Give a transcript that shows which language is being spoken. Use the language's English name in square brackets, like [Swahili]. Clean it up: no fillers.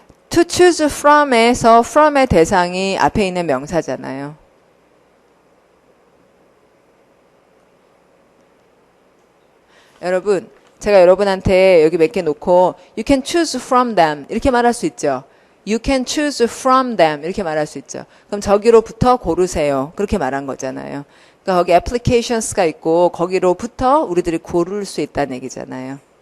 [Korean] to choose from에서 from의 대상이 앞에 있는 명사잖아요. 여러분, 제가 여러분한테 여기 몇 개 놓고 [English] you can choose from them [Korean] 이렇게 말할 수 있죠. [English] You can choose from them [Korean] 이렇게 말할 수 있죠. 그럼 저기로부터 고르세요. 그렇게 말한 거잖아요. 그러니까 거기 applications가 있고 거기로부터 우리들이 고를 수 있다는 얘기잖아요.